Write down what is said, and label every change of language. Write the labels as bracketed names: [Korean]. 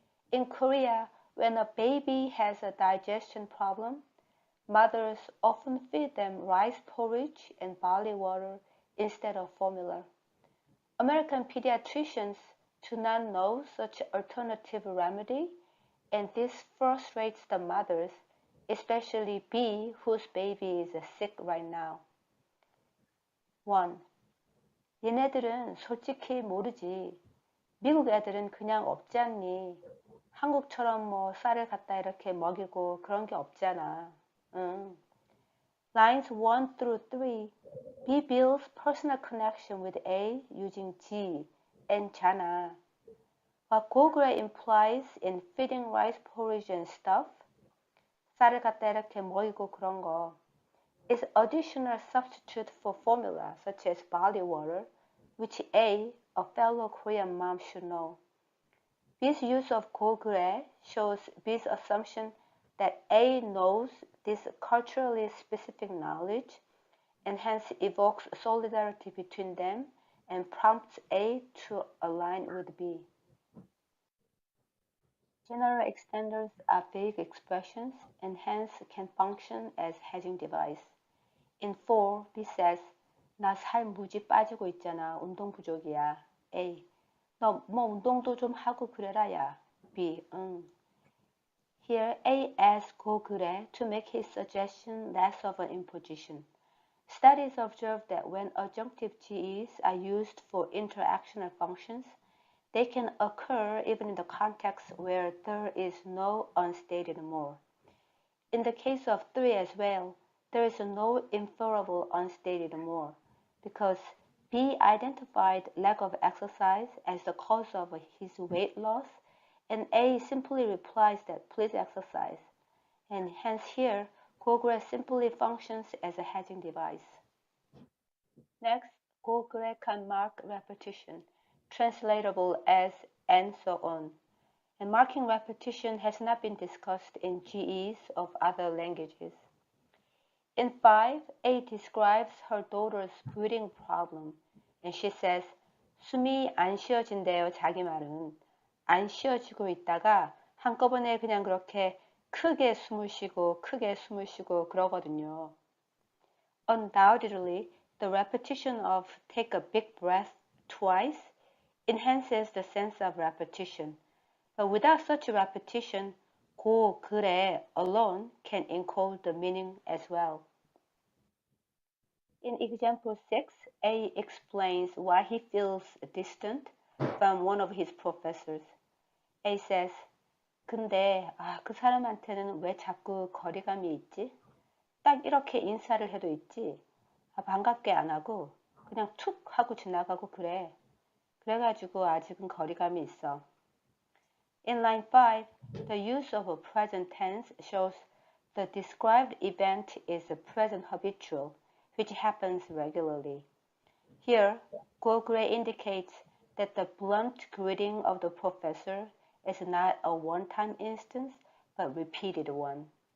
[English] In Korea, when a baby has a digestion problem, mothers often feed them rice porridge and barley water instead of formula. American pediatricians do not know such alternative remedy, and this frustrates the mothers, especially B, whose baby is sick right now. 1. [Korean] 얘네들은 솔직히 모르지. 미국 애들은 그냥 없지 않니? 한국처럼 뭐 쌀을 갖다 이렇게 먹이고 그런 게 없잖아. [English] Lines 1 through 3. B builds personal connection with A using G and jana. What 고 그래 implies in feeding rice porridge and stuff, [Korean] 쌀을 갖다 이렇게 먹이고 그런 거, [English] is additional substitute for formula such as barley water, which A, a fellow Korean mom, should know. B's use of 고 그래 shows B's assumption that A knows this culturally specific knowledge and hence evokes solidarity between them and prompts A to align with B. General extenders are vague expressions and hence can function as hedging device. In 4, B says, [Korean] 나 살 무지 빠지고 있잖아. 운동 부족이야. A. 너 뭐 운동도 좀 하고 그래라 야. B. 응. [English] Here, A asks 고 그래 to make his suggestion less of an imposition. Studies observe that when adjunctive GEs are used for interactional functions, they can occur even in the context where there is no unstated more. In the case of 3 as well, there is no inferable unstated more, because B identified lack of exercise as the cause of his weight loss, and A simply replies that please exercise. And hence here, 고그래 simply functions as a hedging device. Next, 고그래 can mark repetition, translatable as and so on. And marking repetition has not been discussed in GEs of other languages. In 5, A describes her daughter's breathing problem, and she says, [Korean] 숨이 안 쉬어진대요, 자기 말은. 안 쉬어지고 있다가 한꺼번에 그냥 그렇게 크게 숨을 쉬고 그러거든요. [English] Undoubtedly, the repetition of take a big breath twice enhances the sense of repetition. But without such a repetition, 고, 그래 alone can encode the meaning as well. In example 6, A explains why he feels distant from one of his professors. A says, [Korean] 근데 그 사람한테는 왜 자꾸 거리감이 있지? 딱 이렇게 인사를 해도 있지. 반갑게 안 하고 그냥 툭 하고 지나가고 그래. 그래가지고 아직은 거리감이 있어. [English] In line 5, the use of a present tense shows the described event is a present habitual, which happens regularly. Here, 고그래 indicates that the blunt greeting of the professor is not a one-time instance, but repeated one.